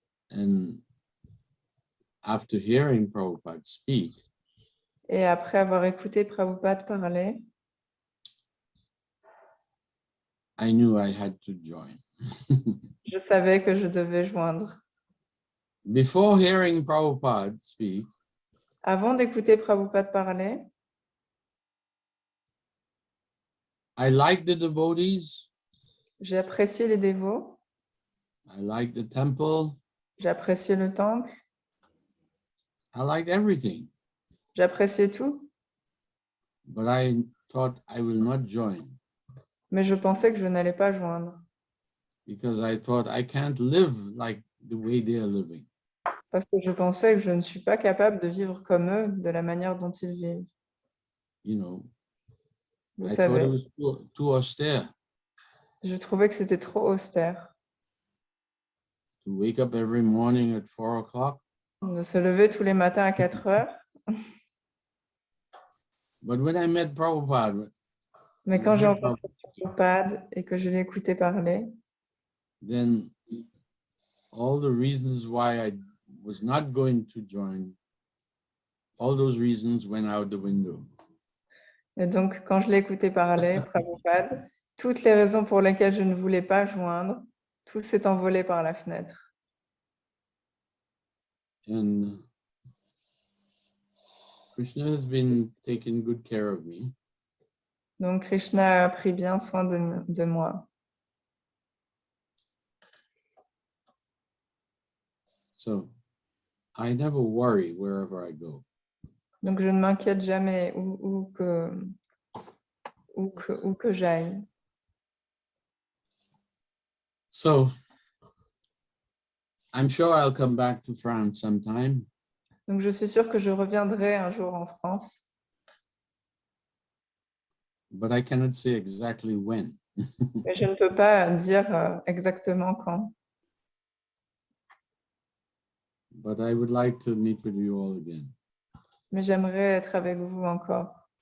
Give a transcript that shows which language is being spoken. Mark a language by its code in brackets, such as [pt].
[en] And after hearing Prabhupada speak, [fr] Et après avoir écouté Prabhupada parler, [en] I knew I had to join. [fr] je savais que je devais joindre. [en] Before hearing Prabhupada speak, [fr] Avant d'écouter Prabhupada parler, [en] I liked the devotees, [fr] j'ai apprécié les dévots, [en] I liked the temple, [fr] j'ai apprécié le temple, [en] I liked everything. [fr] j'ai apprécié tout, [en] But I thought I will not join [fr] mais je pensais que je n'allais pas joindre [en] because I thought I can't live like the way they are living. [fr] parce que je pensais que je ne suis pas capable de vivre comme eux, de la manière dont ils vivent. [en] You know, [fr] Vous [en] I thought [fr] savez, [en] it was too austere [fr] je trouvais que c'était trop austère [en] to wake up every morning at 4 o'clock. [fr] de se lever tous les matins à 4 heures. [en] But when I met Prabhupada, [fr] Mais [en] when [fr] quand [en] I [fr] j'ai [en] heard [fr] rencontré Prabhupada et que je l'ai écouté parler, [en] then all the reasons why I was not going to join, all those reasons went out the window. [fr] et donc quand je l'ai écouté parler, Prabhupada, toutes les raisons pour lesquelles je ne voulais pas joindre, tout s'est envolé par la fenêtre. [en] And Krishna has been taking good care of me. [fr] Donc Krishna a pris bien soin de moi. [en] So I never worry wherever I go. [fr] Donc je ne m'inquiète jamais où que j'aille. [en] So I'm sure I'll come back to France sometime, [fr] Donc je suis sûre que je reviendrai un jour en France, [en] but I cannot say exactly when. [fr] mais je ne peux pas dire exactement quand. [en] But I would like to meet with you all again. [fr] Mais j'aimerais être avec vous encore.